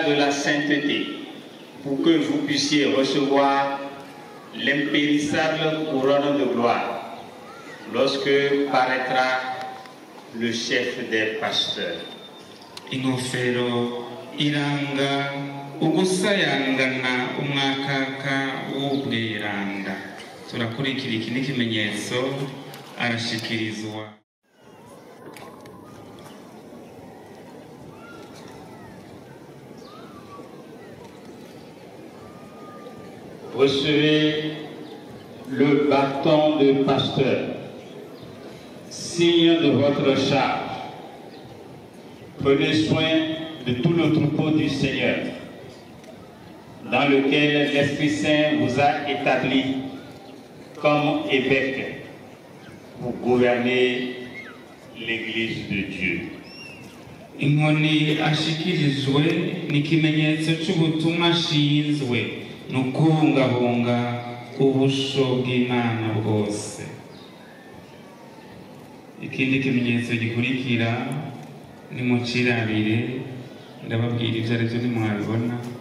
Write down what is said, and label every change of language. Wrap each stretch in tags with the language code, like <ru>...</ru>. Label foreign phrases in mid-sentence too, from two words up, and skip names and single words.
<fr>de la sainteté pour que vous puissiez recevoir l'impérissable couronne de gloire lorsque paraîtra le chef des pasteurs.</fr> <rn>Ingofero iranga ugusayangana umwakaka w'ubweranda. Turakurikira iki n'ikimenyetso arashikirizwa.</rn> <fr>Recevez le bâton de pasteur, signe de votre charge. Prenez soin de tout le troupeau du Seigneur, dans lequel l'Esprit Saint vous a établi comme évêque pour gouverner l'Église de Dieu.</fr> <rn>Inkoni ashikirijwe ni ikimenyetso c'ubutumwa ashinzwe n'ukubungabunga ubusho bw'Imana bwose. Ikindi kimenyetso gikurikira ni mucirabire, ndababwira ivyo arivyo ntimwabibona.</rn>